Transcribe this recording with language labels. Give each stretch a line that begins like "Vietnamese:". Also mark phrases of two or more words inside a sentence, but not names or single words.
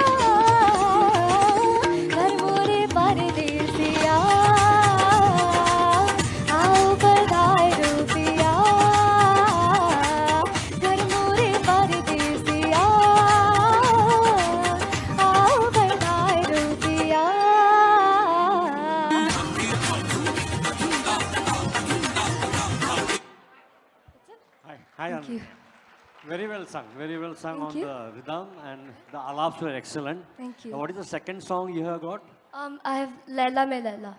Hindi: घर मोरे परदेसिया. आओ पधारो पिया घर मोरे परदेसिया. आओ पधारो पिया.
English: Hi, Thank you. Very well sung Thank on you. the rhythm, and the alaps were excellent. Thank you. What is the second song you have got? I have Laila Mein Laila.